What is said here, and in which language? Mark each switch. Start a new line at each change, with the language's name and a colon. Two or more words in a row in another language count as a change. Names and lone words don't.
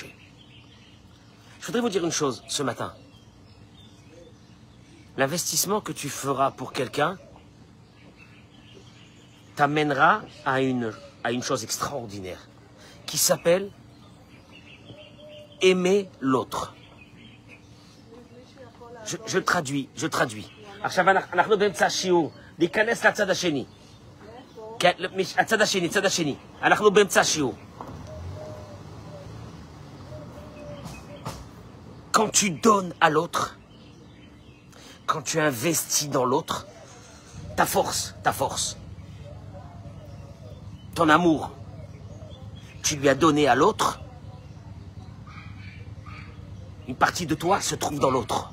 French: Je voudrais vous dire une chose ce matin. L'investissement que tu feras pour quelqu'un t'amènera à une chose extraordinaire qui s'appelle aimer l'autre. Je traduis.
Hebrew: עכשיו אנחנו באמצע השיעור, להיכנס לצד השני. הצד השני. אנחנו באמצע השיעור.
French: Quand tu donnes à l'autre, quand tu investis dans l'autre, ta force, ton amour, tu lui as donné à l'autre, une partie de toi se trouve dans l'autre.